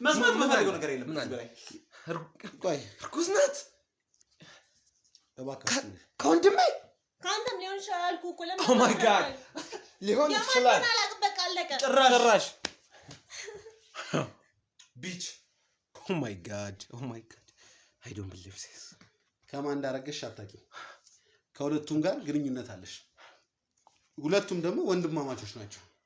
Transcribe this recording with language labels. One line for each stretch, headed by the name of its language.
Amharic: መስማት የምፈልገው ነገር የለም። ከዚህ በላይ ቆይ እርጉዝ ናት እባክህ። ከአንተም ሊሆን ይችላል አልኩህ እኮ። ለምን
English: oh my god
Amharic: ሊሆን ይችላል። በቃ አለቀ። ጭራሽ ቢች
English: oh my god I don't believe this
Amharic: ከማን እንዳረገሽ አታውቂም። ከሁለቱም ጋር ግንኙነት አለሽ። ሁለቱም ደግሞ ወንድማማቾች ናቸው።